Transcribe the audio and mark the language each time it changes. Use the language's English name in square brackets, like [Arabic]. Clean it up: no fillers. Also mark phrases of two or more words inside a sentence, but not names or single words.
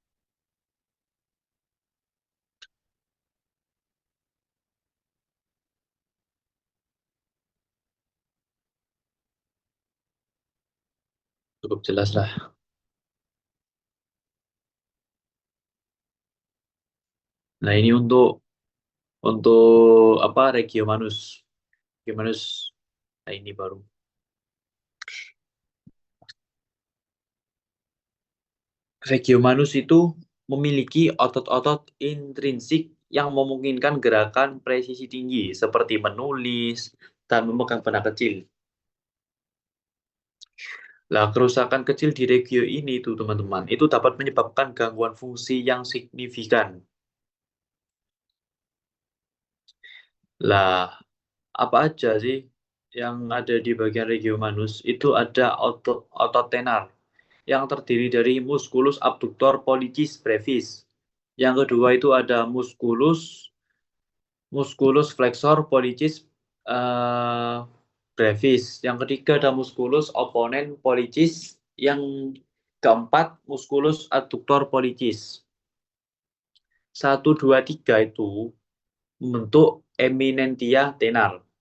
[Indonesian] Cukup jelas lah. Nah, ini untuk apa regio manus. Regio manus. Nah, ini baru. Regio manus itu memiliki otot-otot intrinsik yang memungkinkan gerakan presisi tinggi seperti menulis dan memegang benda kecil. Lah, kerusakan kecil di regio ini tuh teman-teman, itu dapat menyebabkan gangguan fungsi yang signifikan. Lah, apa aja sih yang ada di bagian regio manus? Itu ada otot tenar yang terdiri dari musculus abductor pollicis brevis. Yang kedua itu ada musculus flexor pollicis eh, brevis. Yang ketiga ada musculus opponent pollicis. Yang keempat musculus adductor pollicis. 1, 2, 3 itu membentuk eminentia tenar.